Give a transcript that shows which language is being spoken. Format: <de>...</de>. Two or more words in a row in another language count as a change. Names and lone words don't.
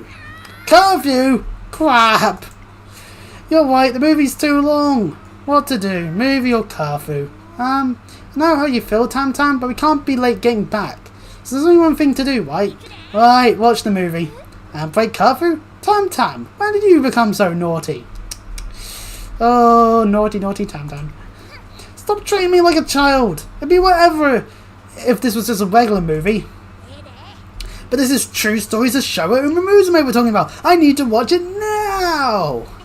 <en>Curfew? Crap! You're right, the movie's too long. What to do? Movie or curfew? I know how you feel, Tam Tam, but we can't be late getting back. So there's only one thing to do, right? Right, watch the movie. And break curfew? Tam Tam, when did you become so naughty? Oh, naughty Tam Tam. Stop treating me like a child. It'd be whatever if this was just a regular movie. But this is True Stories of Showa Umamusume we're talking about. I need to watch it now.</en>